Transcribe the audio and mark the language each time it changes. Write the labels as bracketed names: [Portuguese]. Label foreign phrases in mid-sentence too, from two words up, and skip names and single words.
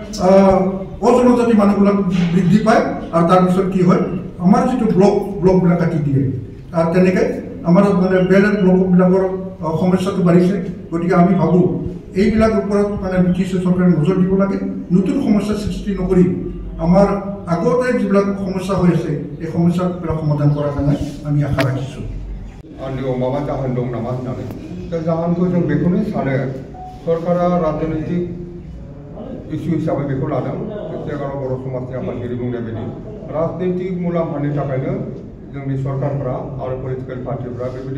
[Assamese] অজনজাতি মানুহবিলাক বৃদ্ধি পায় আৰু তাৰপিছত কি হয় আমাৰ যিটো ব্লকবিলাক কাটি দিয়ে আৰু তেনেকৈ আমাৰ মানে বেলেঞ্চ ব্লকবিলাকৰ সমস্যাটো বাঢ়িছে গতিকে আমি ভাবোঁ এইবিলাকৰ ওপৰত মানে BTC চৰকাৰে নজৰ দিব লাগে নতুন সমস্যা সৃষ্টি নকৰি আমাৰ আগতে যিবিলাক সমস্যা হৈ আছে এই সমস্যাবিলাক সমাধান কৰাৰ কাৰণে আমি আশা ৰাখিছোঁ [Bodo] आंनियाव माबा जाहोन दं नामा होननानै दा जाहोनखौ जों बेखौनो सानो सरकारा राजनैतिक इस्यु हिसाबै बेखौ लादों सिगाङाव बर' समाजनि आफादगिरि बुंनाय बायदि राजनैतिक मुलाम्फानि थाखायनो जोंनि सरकारफ्रा आरो पलिटिकेल पार्टिफ्रा बेबायदि